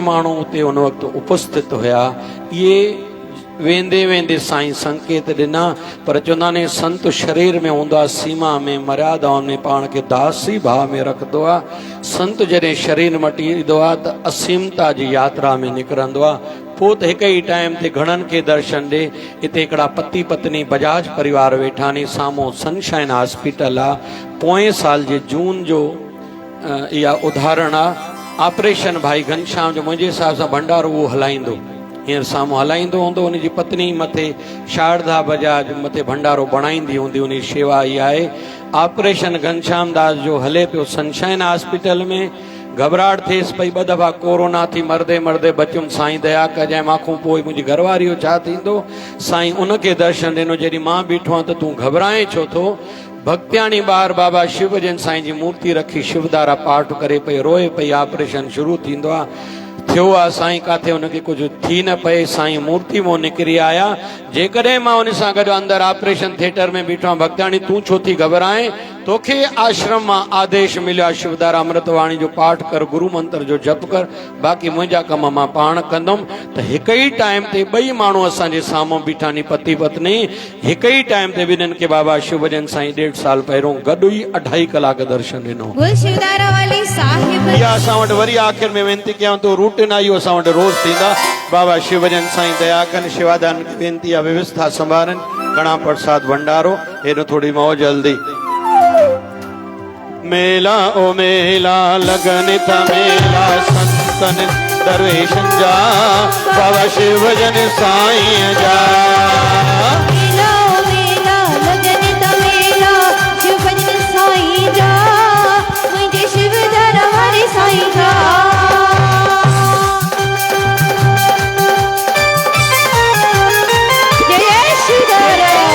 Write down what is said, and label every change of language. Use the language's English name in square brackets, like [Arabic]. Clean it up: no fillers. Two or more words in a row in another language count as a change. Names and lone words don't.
[Sindhi] माण्हू उते उन वक़्तु उपस्थित हुया इहे वेंदे वेंदे साईं संकेत ॾिना पर चवंदा आहिनि संत शरीर में हूंदो आहे सीमा में मर्यादाउनि में पाण खे दासी भाव में रखंदो आहे संत जॾहिं शरीर मटी ईंदो आहे त असीमता जी यात्रा में निकिरंदो आहे पोइ त हिकु ई टाइम ते घणनि खे दर्शन ॾे हिते हिकिड़ा पति पत्नी बजाज परिवार वेठा नी साम्हूं सनशाइन हॉस्पिटल आहे पोएं साल जे जून जो इहा उदाहरण आहे ऑपरेशन भाई घनश्याम जो मुंहिंजे हिसाब सां भंडारो उहो हलाईंदो हींअर साम्हूं हलाईंदो हूंदो उनजी पत्नी मथे शारदा बजाज मथे भंडारो बणाईंदी हूंदी उन शेवा इहा आहे ऑपरेशन घनश्याम दास जो हले पियो सनशाइन हॉस्पिटल में घबराहट थिएसि पई 2 दफ़ा कोरोना थी मरदे मरदे बचियुमि साईं दया कजांइ मांखों पोइ मुंहिंजी घरवारी जो छा थींदो साईं उनखे दर्शन ॾिनो जॾहिं मां बीठो आहियां त तूं घबराए छो थो भक्त्याणी ॿार बाबा शिवजन साईं जी मूर्ति रखी शिवधारा पाठ करे पई रोए पई ऑपरेशन शुरू थींदो आहे थियो आहे साईं काथे उनखे कुझु थी न पए साईं मूर्ति मां निकिरी आया जेकॾहिं मां उन सां गॾु अंदरि [English] operation theatre [Sindhi] में बीठो आहियां भक्त्याणी तूं छो थी घबराए तोखे आश्रम मां आदेश मिलियो आहे शिवधारा अमृतवाणी जो पाठ कर गुरु मंत्र जो जप कर बाक़ी मुंहिंजा कम मां पाण कंदुमि त हिकु ई टाइम ते 2 माण्हू असांजे साम्हूं बीठा नी पति पत्नी हिकु ई टाइम ते ॿिन्हिनि खे बाबा शिवजन साईं 1.5 साल पहिरियों गॾु ई 2.5 कलाक दर्शन ॾिनो बोल शिवधारा वाली साहिब इहा असां वटि वरी आख़िर में वेनती कयां तो रूटीन आहे इहो असां वटि रोज़ थींदा बाबा शिवजन साईं दया कनि शिवादान वेनती आहे व्यवस्था संभालनि कणा प्रसाद भंडारो हेॾो थोरी मौज हल्दी मेला ओ मेला लगन था मेला संतन दरवेशन जा बाबा शिवजन साईं जा मेला ओ मेला लगन था मेला शिवजन साईं जा मुझे शिवधारा वाले साईं जा जय शिवधारा